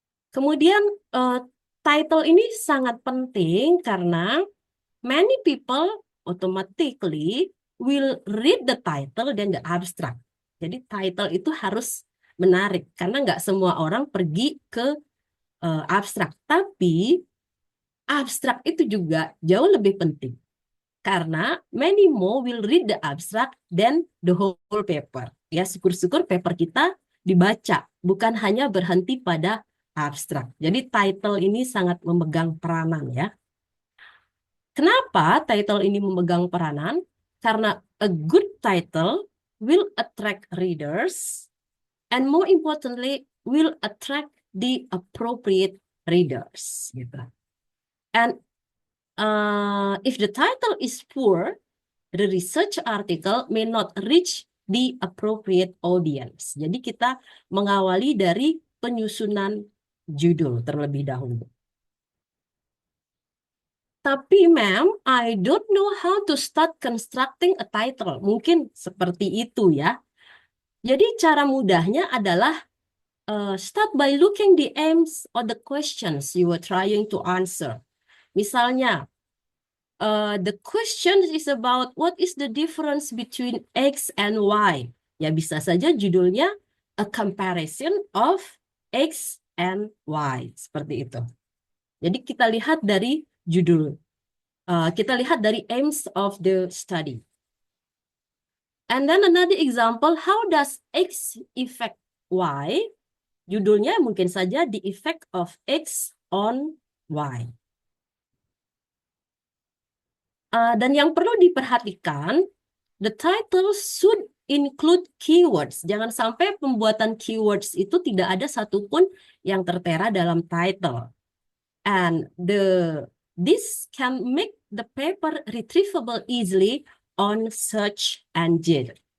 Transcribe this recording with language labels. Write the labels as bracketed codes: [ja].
[id] Kemudian [en] title [id] ini sangat penting karena [en] many people automatically will read the title [id] dan [en] the abstract. [id] Jadi title itu harus menarik karena nggak semua orang pergi ke abstrak. Tapi abstrak itu juga jauh lebih penting. Karena [en] many more will read the abstract than the whole paper. [id] Ya, syukur-syukur paper kita dibaca, bukan hanya berhenti pada abstrak. Jadi title ini sangat memegang peranan ya. Kenapa title ini memegang peranan? Karena [en] a good title will attract readers and more importantly will attract the appropriate readers [id] gitu. [en] And if the title is poor, the research article may not reach the appropriate audience. [id] Jadi kita mengawali dari penyusunan judul terlebih dahulu. Tapi [en] ma'am, I don't know how to start constructing a title. [id] Mungkin seperti itu ya. Jadi cara mudahnya adalah [en] start by looking the aims or the questions you were trying to answer. [id] Misalnya, [en] the question is about what is the difference between X and Y. [id] Ya bisa saja judulnya [en] a comparison of X and Y. [id] Seperti itu. Jadi kita lihat dari judul. Kita lihat dari [en] aims of the study. And then another example, how does X affect Y? [id] Judulnya mungkin saja [en] the effect of X on Y. [id] Dan yang perlu diperhatikan, [en] the title should include keywords. [id] Jangan sampai pembuatan keywords itu tidak ada satupun yang tertera dalam title. [en] And this can make the paper retrievable easily on search engine.